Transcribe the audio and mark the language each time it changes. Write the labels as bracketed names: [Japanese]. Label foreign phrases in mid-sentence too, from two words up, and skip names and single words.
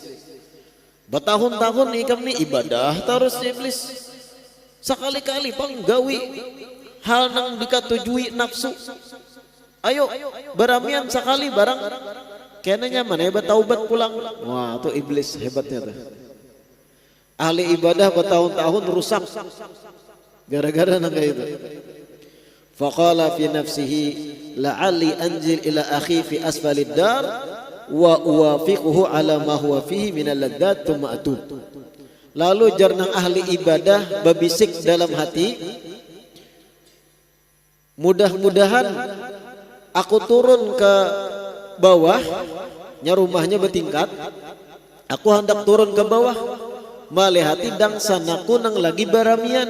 [Banjar] Bertahun-tahun ikam ni ibadah terus iblis, sekali-kali bang gawi hal nang dikatujui nafsu. Ayo beramian sekali barang kena nyaman, hebat taubat pulang. Wah tuh iblis hebatnya tuh. Ahli ibadah bertahun-tahun rusak gara-gara nang kayak itu. [Arabic] فقال في نفسه لعلي أنزل إلى أخي في أسفل الدار وأوافقه على ما هو فيه من اللذات ثم أتوب. [Banjar] Lalu jarnang ahli ibadah berbisik dalam hati, mudah-mudahan aku turun ke bawah, nya rumahnya bertingkat, aku hendak turun ke bawah malihati dang sanaku nang lagi baramian.